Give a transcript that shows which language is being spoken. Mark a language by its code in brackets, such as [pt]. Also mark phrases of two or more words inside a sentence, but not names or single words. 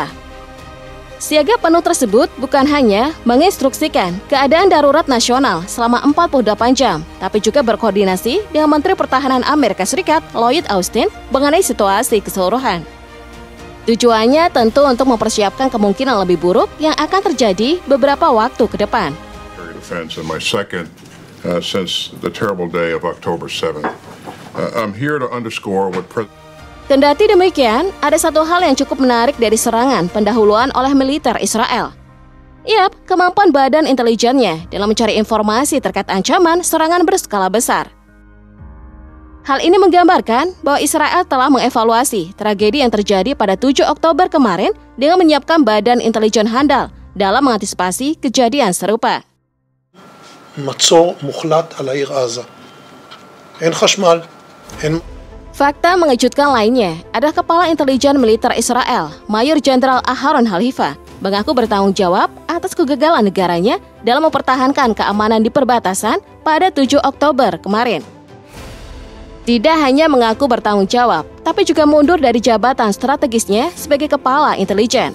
[id] Siaga penuh tersebut bukan hanya menginstruksikan keadaan darurat nasional selama 48 jam, tapi juga berkoordinasi dengan Menteri Pertahanan Amerika Serikat Lloyd Austin mengenai situasi keseluruhan. Tujuannya tentu untuk mempersiapkan kemungkinan lebih buruk yang akan terjadi beberapa waktu ke depan. [en] Since the terrible day of October 7th. I'm here to underscore what [id] Kendati demikian, ada satu hal yang cukup menarik dari serangan pendahuluan oleh militer Israel. Yap, kemampuan badan intelijennya dalam mencari informasi terkait ancaman serangan berskala besar. Hal ini menggambarkan bahwa Israel telah mengevaluasi tragedi yang terjadi pada 7 Oktober kemarin dengan menyiapkan badan intelijen handal dalam mengantisipasi kejadian serupa. [he] מצור מוחלט על העיר עזה. אין חשמל, אין... [id] Fakta mengejutkan lainnya adalah Kepala Intelijen Militer Israel, Mayor Jenderal Aharon Halifa, mengaku bertanggung jawab atas kegagalan negaranya dalam mempertahankan keamanan di perbatasan pada 7 Oktober kemarin. Tidak hanya mengaku bertanggung jawab, tapi juga mundur dari jabatan strategisnya sebagai Kepala Intelijen.